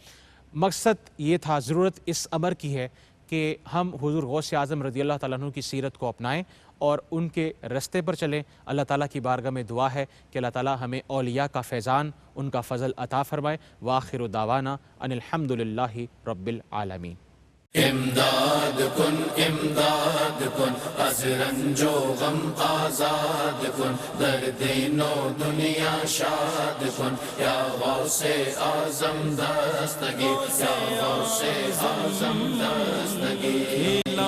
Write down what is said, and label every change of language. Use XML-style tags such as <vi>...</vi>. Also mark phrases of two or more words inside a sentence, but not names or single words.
<ur>مقصد یہ تھا، ضرورت اس امر کی ہے کہ ہم حضور غوث اعظم</ur> <ar>رضی اللہ تعالیٰ عنہ</ar> <ur>کی سیرت کو اپنائیں اور ان کے رستے پر چلیں۔ اللہ تعالیٰ کی بارگاہ میں دعا ہے کہ اللہ تعالیٰ ہمیں اولیاء کا فیضان، ان کا فضل عطا فرمائے۔</ur> <ar>وآخر دعوانا ان الحمدللہ رب العالمین۔</ar> <fa>امداد کن از رنج و غم آزاد کن، در دین و دنیا شاد کن، یا غوث اعظم دستگیر، یا غوث اعظم دستگیر۔</fa>